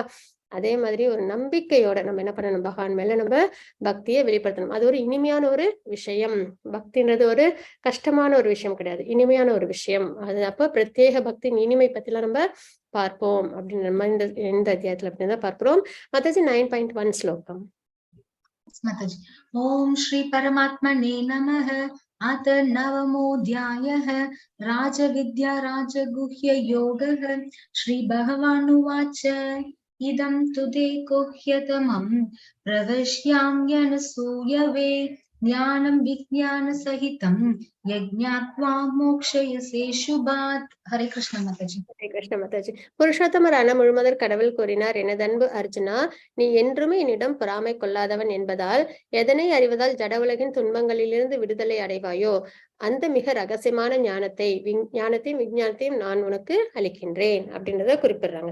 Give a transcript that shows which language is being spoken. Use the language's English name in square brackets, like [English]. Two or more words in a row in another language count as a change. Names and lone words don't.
[Tamil] அதே மாதிரி ஒரு நம்பிக்கையோட நம்ம என்ன பண்ணணும், பகவான் மேல நம்ம பக்தியை வெளிப்படுத்தணும். அது ஒரு இனிமையான ஒரு விஷயம். பக்தின்றது ஒரு கஷ்டமான ஒரு விஷயம் கிடையாது, இனிமையான ஒரு விஷயம். அது அப்ப பிரத்யேக பக்தியின் இனிமை பத்தி எல்லாம் நம்ம பார்ப்போம் அப்படின்னு நம்ம இந்த அத்தியாயத்துல அப்படிதான் பார்க்கிறோம். மாதாஜி 9.1 ஸ்லோகம். [Sanskrit] माताजी, ओम श्री परमात्मने नमः। अथ नवमोऽध्यायः राजविद्या राजगुह्ययोगः श्रीभगवानुवाच इदं तु ते गुह्यतमं प्रवक्ष्याम्यनसूयवे ज्ञानं विज्ञानसहितं यज्ञात्वा मोक्षयसे शुभात्. हरे कृष्ण माताजी. [Tamil] ஹரே கிருஷ்ண மாதாஜி. புருஷோத்தமரான முழுமுதற் கடவுள் கூறினார், எனதன்பு அர்ஜுனா, நீ என்றுமே என்னிடம் பொறாமை கொள்ளாதவன் என்பதால் எதனை அறிவதால் ஜட உலகின் துன்பங்களிலிருந்து விடுதலை அடைவாயோ அந்த மிக ரகசியமான ஞானத்தையும் விஞ்ஞானத்தையும் நான் உனக்கு அளிக்கின்றேன் அப்படின்றத குறிப்பிடுறாங்க.